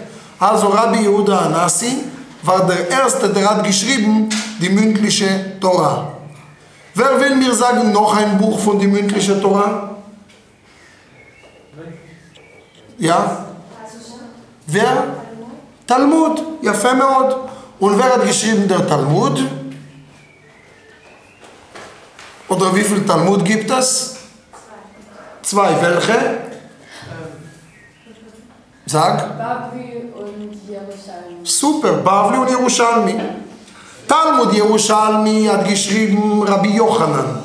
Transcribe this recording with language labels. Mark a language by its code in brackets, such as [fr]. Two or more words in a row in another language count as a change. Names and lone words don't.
[de] Also Rabbi Yehuda Anasi war der Erste, der hat geschrieben, die mündliche Torah. Wer will mir sagen, noch ein Buch von der mündlichen Torah? Ja? Wer? Talmud, [he] יפה מאוד. [de] Und wer hat geschrieben der Talmud? Oder wie viel Talmud gibt es? 2, welche? Sag. Bavli und Jerusalem. Super, Bavli und Yerushalmi. Talmud Yerushalmi hat geschrieben Rabbi Yochanan.